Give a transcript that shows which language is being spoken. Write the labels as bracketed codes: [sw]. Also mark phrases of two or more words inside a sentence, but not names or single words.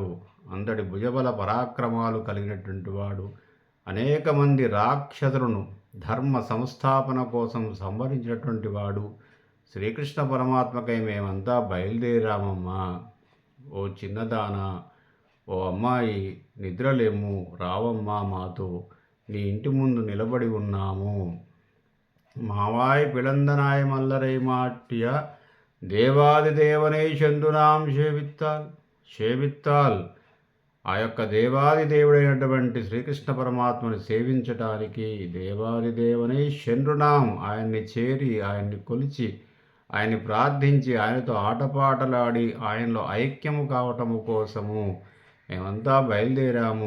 [te] అంతటి భుజబల పరాక్రమాలు కలిగినటువంటి వాడు అనేక మంది రాక్షసులను ధర్మ సంస్థాపన కోసం సంహరించినటువంటి వాడు. శ్రీకృష్ణ పరమాత్మకై మేమంతా బయలుదేరామమ్మా. ఓ చిన్నదాన, ఓ అమ్మాయి నిద్రలేము, రావమ్మా మాతో, నీ ఇంటి ముందు నిలబడి ఉన్నాము. [ta] மாவாய் பிளந்தனாய் மல்லரை மாட்டிய தேவாதி தேவனை சென்றுநாம் சேவித்தால் [te] ఆ యొక్క దేవాది దేవుడైనటువంటి శ్రీకృష్ణ పరమాత్మని సేవించటానికి దేవాది దేవునే చంద్రునాం ఆయన్ని చేరి ఆయన్ని కొలిచి ఆయన్ని ప్రార్థించి ఆయనతో ఆటపాటలాడి ఆయనలో ఐక్యము కావటము కోసము మేమంతా బయలుదేరాము.